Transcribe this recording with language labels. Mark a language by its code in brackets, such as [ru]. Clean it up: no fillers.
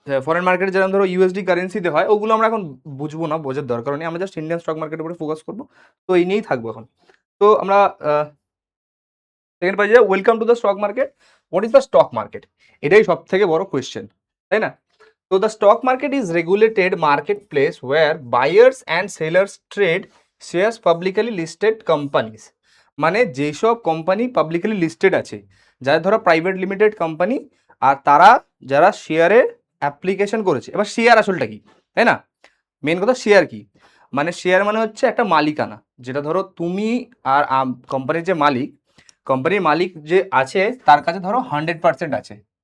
[bn] Foreign market যেরকম ধরো USD কারেন্সিতে হয়, ওগুলো আমরা এখন বুঝবো না, বোঝার দরকার নেই, আমরা জাস্ট ইন্ডিয়ান স্টক মার্কেটের উপরে ফোকাস করবো। তো এই নিয়েই থাকবো এখন। তো আমরা সেকেন্ড পাই যে [en] Welcome to the stock market. What is the stock market, [bn] এটাই সব থেকে বড় কোয়েশ্চেন, তাই না? [en] So the stock market is regulated marketplace where buyers and sellers trade shares publicly listed companies। মানে যেসব company publicly listed আছে, যারা ধরো private limited company, আর তারা যারা শেয়ারের অ্যাপ্লিকেশন করেছে। এবার শেয়ার আসলটা কি, তাই না? মেন কথা শেয়ার কি, মানে শেয়ার মানে হচ্ছে একটা মালিকানা, যেটা ধরো তুমি আর কোম্পানির যে মালিক, কোম্পানির মালিক যে আছে তার কাছে ধরো 100% আছে।